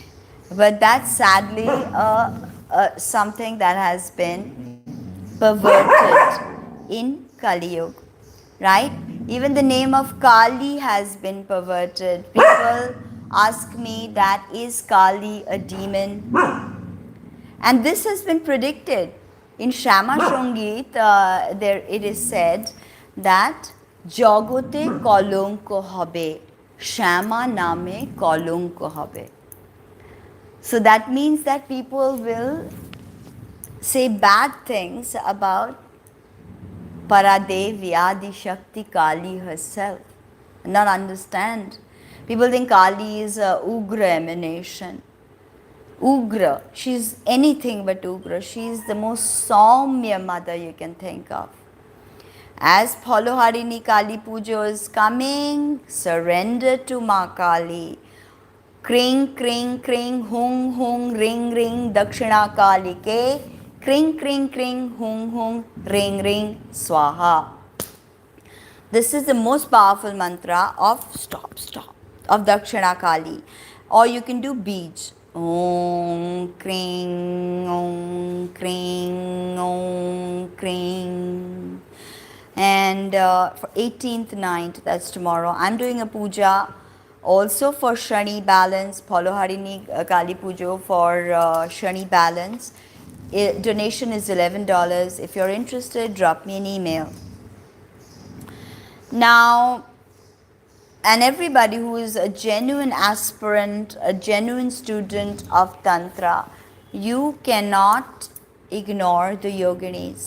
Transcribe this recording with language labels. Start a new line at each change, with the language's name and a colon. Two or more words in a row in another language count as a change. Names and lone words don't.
English: But that's sadly something that has been perverted in Kali Yuga, right? Even the name of Kali has been perverted. People ask me that is Kali a demon? And this has been predicted. In Shama Shongit, there it is said that
Bangla: জগতে কলঙ্ক হবে, শ্যামা নামে কলঙ্ক হবে.
English: So that means that people will say bad things about Paradevi, Adi Shakti Kali herself, not understand. People think Kali is a Ugra emanation. Ugra, she's anything but Ugra. She's the most Saumya mother you can think of. As Phaloharini Kali Puja is coming, surrender to Ma Kali.
Sanskrit: क्रीं, क्रीं, क्रीं, हूं, हूं, ह्रीं, ह्रीं, दक्षिणे कालिके. क्रीं, क्रीं, क्रीं, हूं, हूं, ह्रीं, ह्रीं, स्वाहा.
English: This is the most powerful mantra of of Dakshina Kali. Or you can do Bij.
Sanskrit: ॐ, क्रीं, ॐ, क्रीं, ॐ, क्रीं.
English: And for 18th night, that's tomorrow, I'm doing a puja also for Shani balance, Phaloharini Kali Pujo for Shani balance. Donation is $11. If you're interested, drop me an email. Now, and everybody who is a genuine aspirant, a genuine student of Tantra, you cannot ignore the yoginis.